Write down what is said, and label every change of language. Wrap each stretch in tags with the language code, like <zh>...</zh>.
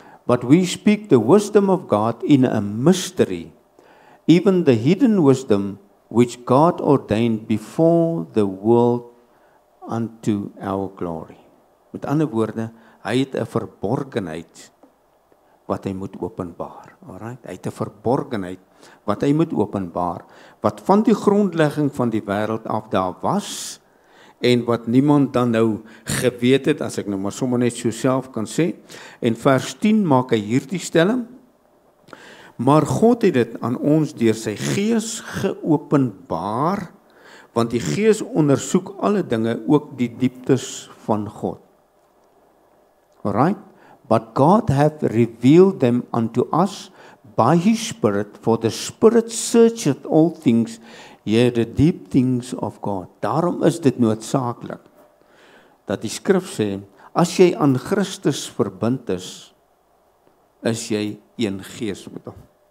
<en>But we speak the wisdom of God in a mystery, even the hidden wisdom which God ordained before the world unto our glory.</en> <af>Met ander woorde, hy het 'n verborgenheid wat hy moet openbaar. Alright? Hy het 'n verborgenheid wat hy moet openbaar, wat van die grondlegging van die wêreld af daar was, en wat niemand dan nou geweet het, as ek nou maar sommer net so self kan sê. En vers 10 maak hy hierdie stelling, maar God het dit aan ons deur sy Gees geopenbaar, want die Gees ondersoek alle dinge, ook die dieptes van God.</af> <en>Alright? But God hath revealed them unto us by his Spirit, for the Spirit searcheth all things, yea, the deep things of God.</en> <af>Daarom is dit noodsaaklik dat die skrif sê, as jy aan Christus verbind is jy een gees met hom.</af>